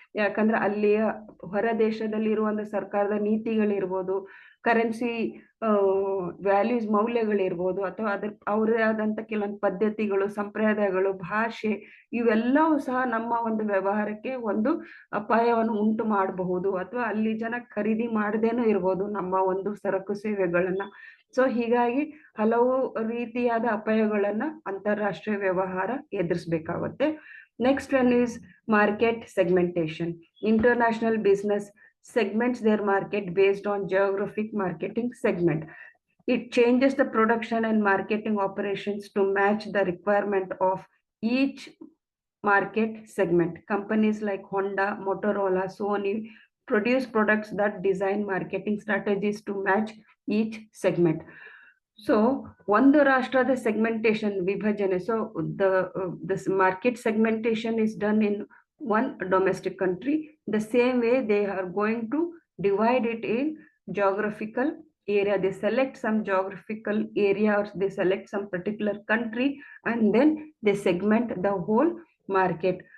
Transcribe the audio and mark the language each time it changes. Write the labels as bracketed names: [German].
[Kannada] ಯಾಕಂದ್ರೆ ಅಲ್ಲಿಯ ಹೊರ ದೇಶದಲ್ಲಿ ಇರುವಂತ ಸರ್ಕಾರದ ನೀತಿಗಳಿರ್ಬೋದು, ಕರೆನ್ಸಿ ವ್ಯಾಲ್ಯೂಸ್ ಮೌಲ್ಯಗಳಿರ್ಬೋದು, ಅಥವಾ ಅವರೇ ಆದಂತ ಕೆಲವೊಂದು ಪದ್ಧತಿಗಳು, ಸಂಪ್ರದಾಯಗಳು, ಭಾಷೆ, ಇವೆಲ್ಲವೂ ಸಹ ನಮ್ಮ ಒಂದು ವ್ಯವಹಾರಕ್ಕೆ ಒಂದು ಅಪಾಯವನ್ನು ಉಂಟು ಮಾಡಬಹುದು. ಅಥವಾ ಅಲ್ಲಿ ಜನ ಖರೀದಿ ಮಾಡದೇನೂ ಇರ್ಬೋದು ನಮ್ಮ ಒಂದು ಸರಕು ಸೇವೆಗಳನ್ನ. ಸೊ ಹೀಗಾಗಿ ಹಲವು ರೀತಿಯಾದ ಅಪಾಯಗಳನ್ನ ಅಂತಾರಾಷ್ಟ್ರೀಯ ವ್ಯವಹಾರ ಎದುರಿಸ್ಬೇಕಾಗುತ್ತೆ. [English] Next one is market segmentation. International business segments their market based on geographic marketing segment. It changes the production and marketing operations to match the requirement of each market segment. Companies like Honda, Motorola, Sony produce products that design marketing strategies to match each segment. [Kannada] So ಒಂದು ರಾಷ್ಟ್ರದ segmentation, ವಿಭಜನೆ. [English] So this market segmentation is done in one domestic country. The same way they are going to divide it in geographical area. They select some geographical area, or they select some particular country, and then they segment the whole market.